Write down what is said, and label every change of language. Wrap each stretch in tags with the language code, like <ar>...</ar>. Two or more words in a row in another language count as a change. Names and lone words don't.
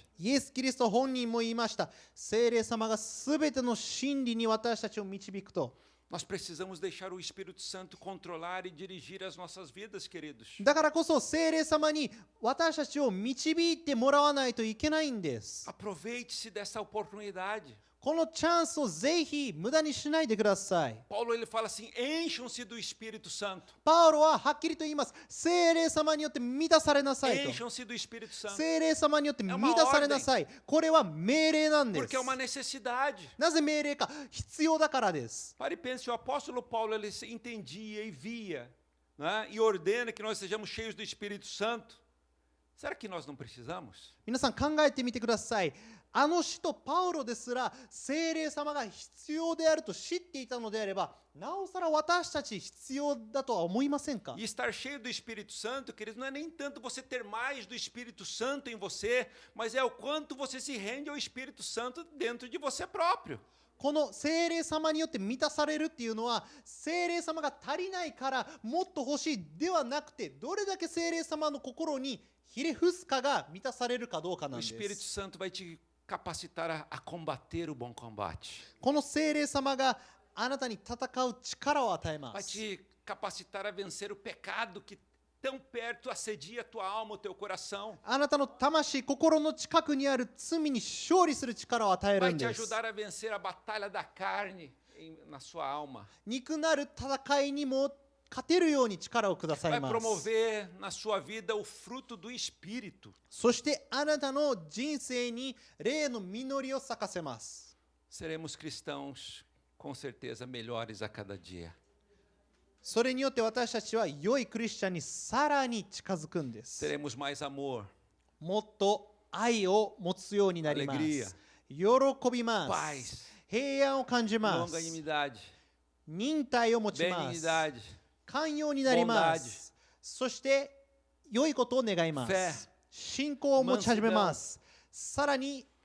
<ja>イエス・キリスト本人も言いました。聖霊様がすべての真理に私たちを導くと。</ja> <pt>Nós precisamos deixar o Espírito Santo controlar e dirigir as nossas vidas, queridos.</pt> <ja>だからこそ聖霊様に私たちを導いてもらわないといけないんです。</ja> <pt>Aproveite-se dessa oportunidade.</pt> <ja>このチャンスをぜひ無駄にしないでください。</ja> <pt>Paulo ele fala assim: encham-se do Espírito Santo.</pt> <ja>パウロははっきりと言います。聖霊様によって満たされなさいと。</ja> <pt>Encham-se do Espírito Santo.</pt> <ja>聖霊様によって満たされなさい。これは命令なんです</ja> <pt>Porque é uma necessidade.</pt> <ja>なぜ命令か、必要だからです。</ja> <pt>Pare e pense, o apóstolo Paulo ele entendia e via, né, e ordena que nós sejamos cheios do Espírito Santo. Será que nós não precisamos?</pt> <ja>皆さん考えてみてください。あの使徒パウロですら聖霊様が必要であると知っていたのであれば、なおさら私たち必要だとは思いませんか？</ja> <pt>E estar cheio do Espírito Santo, queridos, não é nem tanto você ter mais do Espírito Santo em você, mas é o quanto você se rende ao Espírito Santo dentro de você próprio.</pt> <ja>この聖霊様によって満たされるっていうのは、聖霊様が足りないからもっと欲しいではなくて、どれだけ聖霊様の心にひれ伏すかが満たされるかどうかな</ja> <pt>O</pt> <ja>んで</ja> <pt>Espírito</pt> <ja>す。</ja> <pt>Santo vai te capacitar a combater o bom combate.</pt> <ja>この聖霊様があなたに戦う力を与えま</ja> <pt>Vai</pt> <ja>す。</ja> <pt>te capacitar a vencer o pecado que tão perto assedia a tua alma, o teu coração.</pt> <ja>あなたの魂、心の近くにある罪に勝利する力を与える</ja> <pt>Vai</pt> <ja>ん</ja> <pt>te</pt> <ja>です。</ja> <pt>ajudar a vencer a batalha da carne na sua alma.</pt> <ja>肉なる戦いにも勝てるように力をくださ</ja> <pt>Vai</pt> <ja>います。</ja> <pt>promover na sua vida o fruto do Espírito.</pt> <ja>そしてあなたの人生に霊の実りを咲かせます。</ja> <pt>Seremos cristãos, com certeza, melhores a cada dia.</pt> <ja>それによって私たちは良いクリスチャンにさらに近づくんです。</ja> <pt>Teremos mais amor,</pt> <ja>もっと愛を持つようになりま</ja> <pt>Alegria</pt> <ja>す。喜びます。</ja> <pt>paz,</pt> <ja>平安を感じます。</ja> <pt>longanimidade,</pt> <ja>忍耐を持ちます。</ja> <pt>benignidade,</pt> <ja>寛容になります。そして良いことを願いま</ja> <pt>Fé</pt> <ja>す。信仰を持ち始めます。さらに、</ja>